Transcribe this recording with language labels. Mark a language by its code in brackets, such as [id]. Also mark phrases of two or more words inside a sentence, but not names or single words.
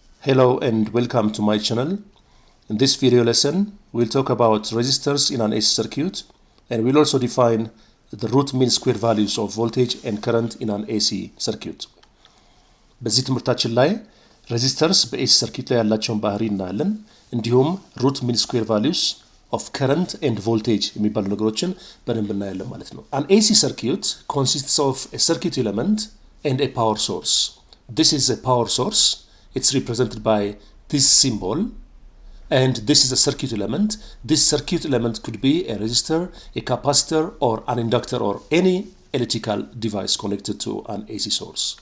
[en] Hello and welcome to my channel. In this video lesson, we'll talk about resistors in an AC circuit, and we'll also define the root mean square values of voltage and current in an AC circuit. [am] በዚህ ትምህርታችን ላይ resistors በኤሲ circuit ላይ ያላቸውን ባህሪ እናያለን። እንዲሁም [en] root mean square values of current and voltage [am] የሚባሉ ነገሮችን በደንብ እናያለን ማለት ነው። [en] An AC circuit consists of a circuit element and a power source. This is a power source. It's represented by this symbol, and this is a circuit element. This circuit element could be a resistor, a capacitor, or an inductor, or any electrical device connected to an AC source.